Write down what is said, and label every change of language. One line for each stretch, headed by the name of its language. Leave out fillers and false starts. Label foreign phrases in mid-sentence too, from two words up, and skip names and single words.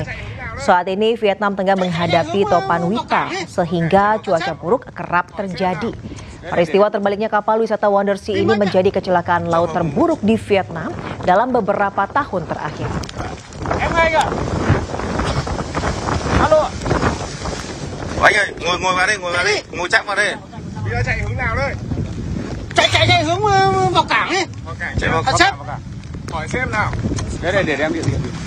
Indonesian: Saat ini Vietnam tengah menghadapi topan Wita sehingga cuaca buruk kerap terjadi. Peristiwa terbaliknya kapal wisata Wondersea ini menjadi kecelakaan laut terburuk di Vietnam dalam beberapa tahun terakhir.
Vietnamese: Halo. Anh ơi, ngồi vào đây, ngồi chắc vào đây. Bây giờ chạy hướng nào đây? Chạy hướng vào cảng ấy. Chạy vào cảng. Hỏi xem nào. Đấy để em địa điểm.